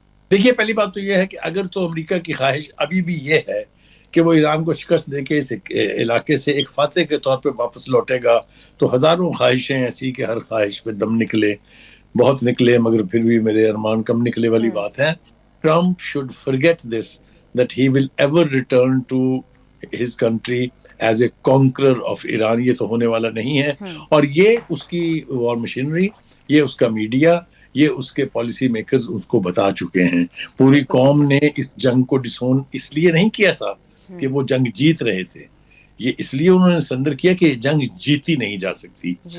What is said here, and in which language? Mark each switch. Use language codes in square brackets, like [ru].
[ur] دیکھیے, پہلی بات تو یہ ہے کہ اگر تو امریکہ کی خواہش ابھی بھی یہ ہے کہ وہ ایران کو شکست دے کے اس علاقے سے ایک فاتح کے طور پہ واپس لوٹے گا, تو ہزاروں خواہشیں ایسی کہ ہر خواہش پہ دم نکلے, بہت نکلے مگر پھر بھی میرے ارمان کم نکلے والی بات ہے. [en] Trump should forget this, that he will ever return to his country as a conqueror of Iran. [ur] یہ تو ہونے والا نہیں ہے. اور یہ اس کی وار مشینری, یہ اس کا میڈیا, یہ اس کے پالیسی میکرز اس کو بتا چکے ہیں. پوری قوم نے اس جنگ کو ڈسون اس لیے نہیں کیا تھا کہ وہ جنگ جیت رہے تھے, یہ اس لیے انہوں نے سرنڈر کیا کہ جنگ جیتی نہیں جا سکتی.